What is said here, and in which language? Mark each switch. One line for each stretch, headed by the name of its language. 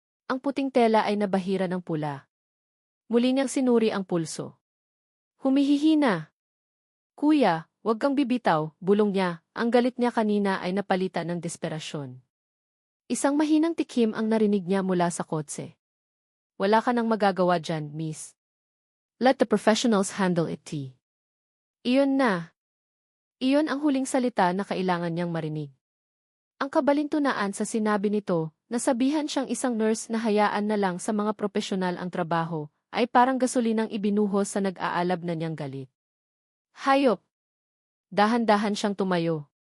Filipino: Ang puting tela ay nabahira ng pula. Muli niyang sinuri ang pulso. Humihihina. Kuya, huwag kang bibitaw, bulong niya, ang galit niya kanina ay napalitan ng desperasyon. Isang mahinang tikim ang narinig niya mula sa kotse. Wala ka nang magagawa dyan, miss.
English: Let the professionals handle it.
Filipino: Iyon na. Iyon ang huling salita na kailangan niyang marinig. Ang kabalintunaan sa sinabi nito, nasabihan siyang isang nurse na hayaan na lang sa mga propesyonal ang trabaho, ay parang gasolinang ibinuhos sa nag-aalab na niyang galit. Hayop! Dahan-dahan siyang tumayo.